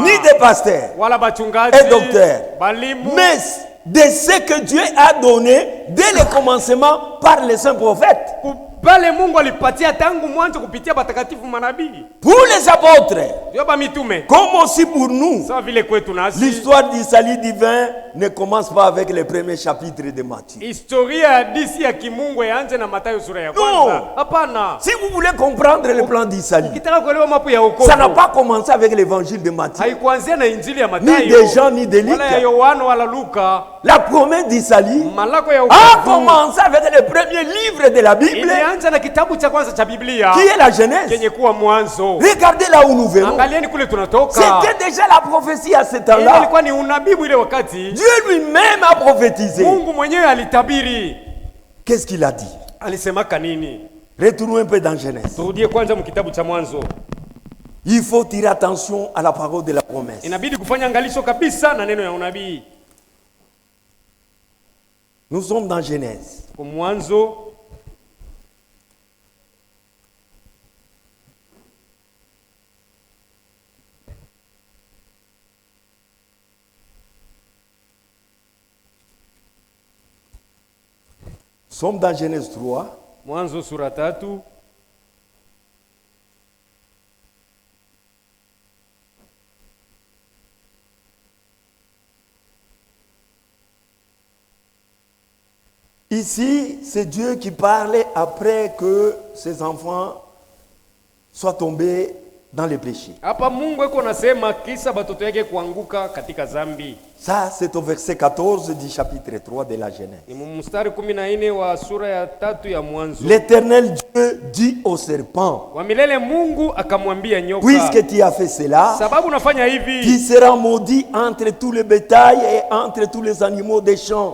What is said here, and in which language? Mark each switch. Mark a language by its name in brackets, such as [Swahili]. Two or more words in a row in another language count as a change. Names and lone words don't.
[French] ni des pasteurs, [Swahili] wala bachungaji [French] et docteurs, [Swahili] balimu, [French] mais de ce que Dieu a donné dès le commencement par les saints prophètes. [Swahili] pale Mungu alipatia tangu mwanzo kupitia batakatifu manabii. [French] Pour les apôtres, [Swahili] Ndio ba mitume. [French] comme aussi pour nous, [Swahili] Sawa vile kwetu nasi. [French] l'histoire du salut divin ne commence pas avec les premiers chapitres de Matthieu. [Swahili] Historia ya disi ya kimungu yaanze na Mathayo sura ya No. kwanza. Hapana. [French] Si vous voulez comprendre le plan du salut, [Swahili] Ukitaka kuelewa mapu ya wokovu, [French] ça n'a pas commencé avec l'évangile de Matthieu, [Swahili] haikuanzia na injili ya ni Mathayo. [French] de Jean, ni de Luc. [Swahili] Wala ya Yohana wala Luka. [French] La promesse du salut [Swahili] Malako ya a wokovu [French] commencé avec le premier livre de la Bible, [Swahili] ilianza na kitabu cha kwanza cha Biblia [French] qui est la Genèse. [Swahili] kenye kuwa mwanzo. [French] Regardez là où nous venons. [Swahili] Angalieni kule tunatoka. [French] C'était déjà la prophétie à ce [Swahili] Ile temps-là. ilikuwa ni unabii ile wakati. [French] Dieu lui-même a prophétisé. [Swahili] Mungu mwenyewe alitabiri. [French] Qu'est-ce qu'il a dit? [Swahili] Alisemaka nini? [French] Retournons un peu dans Genèse. [Swahili] Turudie kwanza mkitabu cha mwanzo. [French] Il faut tirer attention à la parole de la promesse. [Swahili] Inabidi kufanya angalisho kabisa na neno ya unabii. [French] Nous sommes dans Genèse. [Swahili] Kwa mwanzo [French] Nous sommes dans Genèse 3. [Swahili] Mwanzo sura 3. [French] Ici, c'est Dieu qui parlait après que ses enfants soient tombés dans le péché. [Swahili] Hapa Mungu eko nasema kisa batoto yake kuanguka katika zambi. [French] Ça, c'est au verset 14 du chapitre 3 de la Genèse. [Swahili] Ni mstari 14 wa sura ya 3 ya Mwanzo. [French] L'Éternel Dieu dit au serpent, [Swahili] Wa milele Mungu akamwambia nyoka, [French] puisque tu as fait cela, [Swahili] sababu unafanya tu hivi, [French] seras maudit entre tous les bétails et entre tous les animaux des champs.